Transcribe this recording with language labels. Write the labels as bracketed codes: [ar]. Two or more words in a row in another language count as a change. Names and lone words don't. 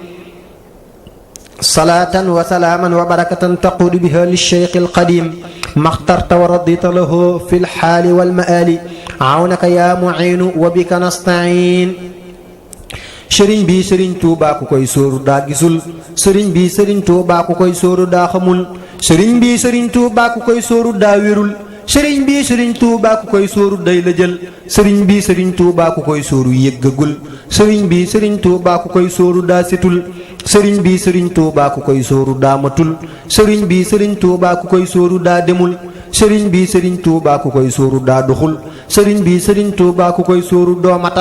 [ar] صلاة وسلاما وبركة تقود بها للشيخ القديم ما اخترت ورضيت له في الحال والمآل عونك يا معين وبك نستعين [wo] sëriñ bi sëriñ Tuubaa ku koy sóoru daa gisul sëriñ bi sëriñ Tuubaa ku koy sóoru daa xamul sëriñ bi sëriñ Tuubaa ku koy sóoru daa wérul sëriñ bi sëriñ Tuubaa ku koy sóoru day la jël sëriñ bi sëriñ Tuubaa ku koy sóoru yëggagul sëriñ bi sëriñ Tuubaa ku koy sóoru daa setul sëriñ bi sëriñ Tuubaa ku koy sóoru daa matul sëriñ bi sëriñ Tuubaa ku koy sóoru daa demul sëriñ bi sëriñ Tuubaa ku koy sóoru daa doxul sëriñ bi sëriñ Tuubaa ku koy sóoru doo matal